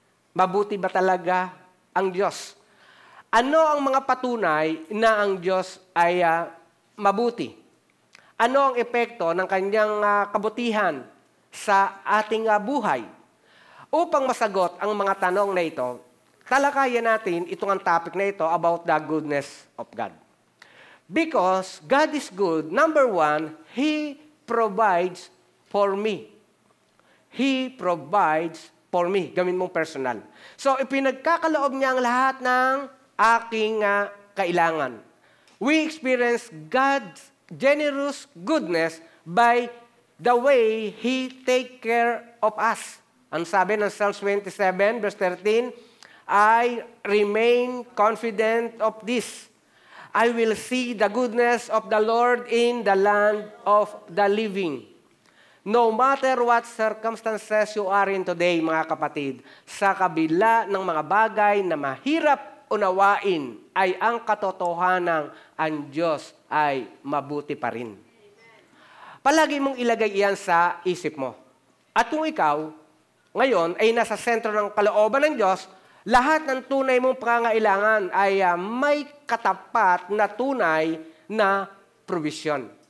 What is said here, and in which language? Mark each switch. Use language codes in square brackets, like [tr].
[tl] Mabuti ba talaga ang Diyos? Ano ang mga patunay na ang Diyos ay mabuti? Ano ang epekto ng kanyang kabutihan sa ating buhay? Upang masagot ang mga tanong na ito, talakayan natin itong ang topic na ito about the goodness of God. [en] Because God is good, number one, He provides for me. He provides for me. Gawin mong personal. [tl] So, ipinagkakaloob niya ang lahat ng aking kailangan. [en] We experience God's generous goodness by the way He take care of us. Ang sabi ng Psalms 27, verse 13, I remain confident of this. I will see the goodness of the Lord in the land of the living. [tl] No matter what circumstances you are in today, mga kapatid, sa kabila ng mga bagay na mahirap unawain, ay ang katotohanan ang Diyos ay mabuti pa rin. Palagi mong ilagay iyan sa isip mo. At kung ikaw, ngayon ay nasa sentro ng kalooban ng Diyos, lahat ng tunay mong pangangailangan ay may katapat na tunay na provision.